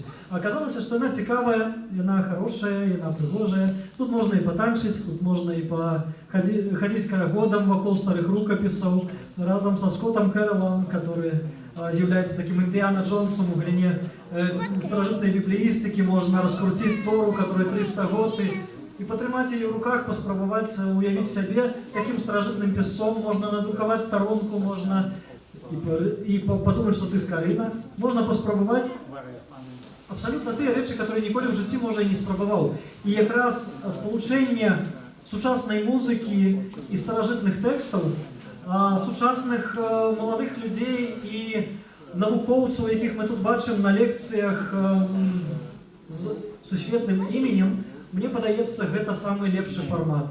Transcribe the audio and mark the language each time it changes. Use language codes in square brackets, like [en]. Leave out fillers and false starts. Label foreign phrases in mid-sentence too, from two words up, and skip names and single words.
[be] Аказалася, што яна цікавая, яна хорошая, яна прыгожая. Тут можна і патанчыць, тут можна і хадзіць карагодам вакол старых рукапісаў, разам са Скоттам Кэролам, который з'яўляецца таким Індиана Джонсом у галіне старажытнай біблеістыкі, можна раскруціць Тору, [ru] которая 300 год, [be] и потрымаць [ru] ее в руках, [be] паспрабаваць уявіць сябе таким старажытным песцом, можна надрукаваць старонку, можна [ru] и подумать, что ты [be] скарына, можна паспрабаваць абсолютно тыя рэчы, которые ніколі в жыцці можа і не спрабаваў. І якраз спалучэнне сучаснай музыкі і старажытных тэкстаў, сучасных маладых людзей і навукоўцаў, якіх мы тут бачым на лекцыях з сусветным іменем, мне падаецца, гэта самы лепшы фармат.